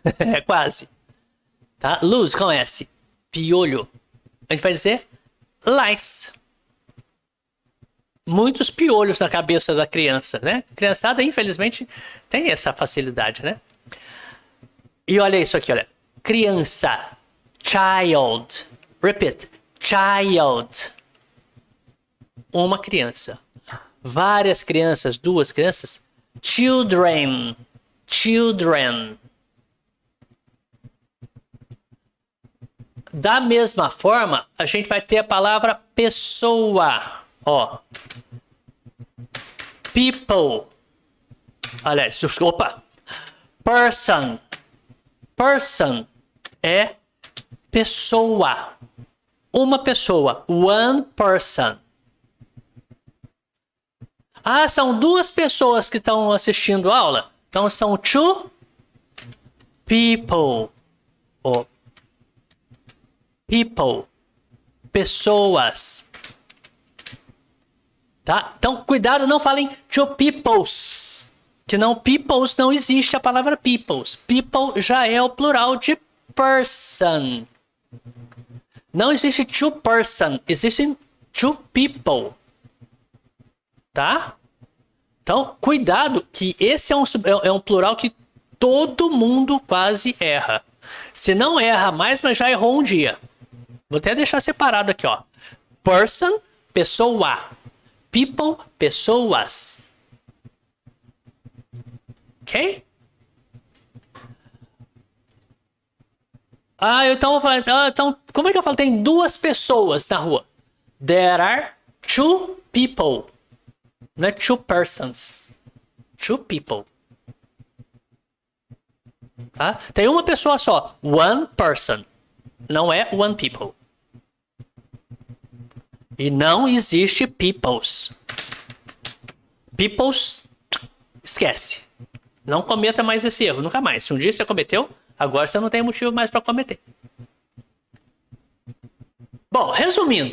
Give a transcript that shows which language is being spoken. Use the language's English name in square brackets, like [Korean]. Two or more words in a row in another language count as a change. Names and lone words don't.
[Portuguese] É quase. Tá? Luz com S. Piolho. A gente vai dizer lice. Muitos piolhos na cabeça da criança, né? Criançada, infelizmente, tem essa facilidade, né? E olha isso aqui, olha. Criança. [English] Child. Repeat. Child. [Portuguese] Uma criança. Várias crianças, duas crianças. [English] Children. Children. [Portuguese] Da mesma forma, a gente vai ter a palavra pessoa. [English] Ó. People. [Portuguese] Aliás, desculpa. [English] Person. [Portuguese] Person é pessoa. Uma pessoa. [English] One person. [Portuguese] Ah, são duas pessoas que estão assistindo a aula. Então são [English] two people. Oh. People. [Portuguese] Pessoas. Tá? Então, cuidado, não falem [English] two peoples. [Portuguese] Que não, peoples não existe a palavra peoples. People já é o plural de person. Não existe [English] two person. [Portuguese] Existem [English] two people. [Portuguese] Tá? Então, cuidado, que esse é um plural que todo mundo quase erra. Se não erra mais, mas já errou um dia. Vou até deixar separado aqui, ó. Person, pessoa. People, pessoas. Ok? Então, como é que eu falo? Tem duas pessoas na rua. [English] There are two people. [Portuguese] Não é [English] two persons. Two people. [Portuguese] Tá? Tem uma pessoa só. [English] One person. [Portuguese] Não é [English] one people. [Portuguese] E não existe peoples. Peoples, esquece. Não cometa mais esse erro. Nunca mais. Se um dia você cometeu, agora você não tem motivo mais para cometer. Bom, resumindo.